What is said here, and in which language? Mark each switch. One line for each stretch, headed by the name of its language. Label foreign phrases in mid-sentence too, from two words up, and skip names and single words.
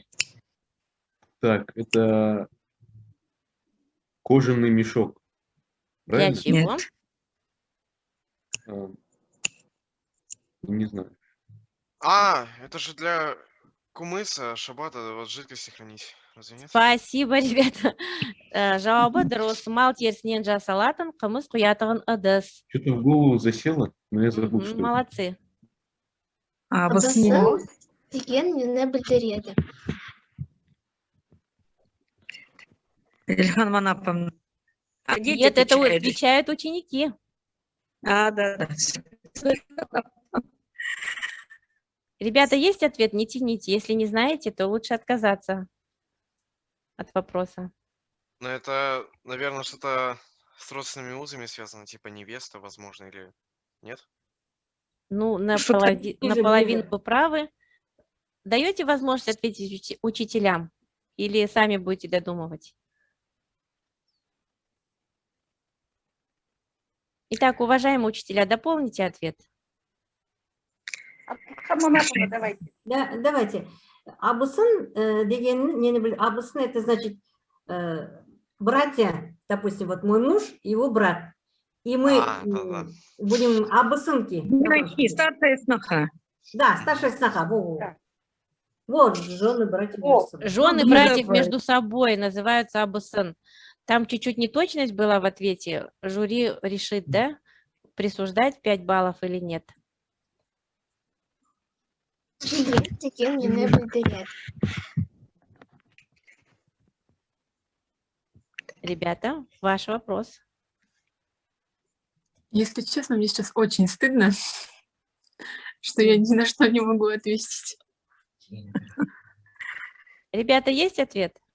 Russian: Так, это кожаный мешок. Для Правильно? чего? А, не знаю. Это же для кумыса, шабата, вот жидкости хранить. Разве нет? Спасибо, ребята.
Kazakh: Жауабы дұрыс. Мал терісінен жасалатын қымыз құятығын ыдыс.
Russian: Что-то в голову засело, но я забыл, что это. Молодцы.
Kazakh: Абысын деген нені білдіреді?
Russian: Ильхан Манаповна. А дети Нет, это отвечают. отвечают ученики. Да. Ребята, есть ответ? Не тяните. Если не знаете, то лучше отказаться от вопроса. Но это, наверное, что-то с родственными узами связано, типа невеста, возможно, или нет? Ну, Что-то наполовину вы правы. Даете возможность ответить учителям? Или сами будете додумывать? Итак, уважаемые учителя, дополните ответ. Адлхан Манаповна, давайте. Да, давайте.
Kazakh: Абысын деген нені біл,
Russian: абысын это значит братья, допустим, вот мой муж, его брат. И мы да. будем абысынки. Старшая сноха. Да, старшая сноха. Во-во. Да. Вот, жены, братья. О, между собой. Жены Ну, братьев давай. между собой называются абысын. Там чуть-чуть неточность была в ответе. Жюри решит, да, присуждать 5 баллов или нет.
Kazakh: Жиен деген нені білдіреді?
Russian: Ребята, ваш вопрос. Если честно, мне сейчас очень стыдно, что я ни на что не могу ответить. Ребята, есть ответ?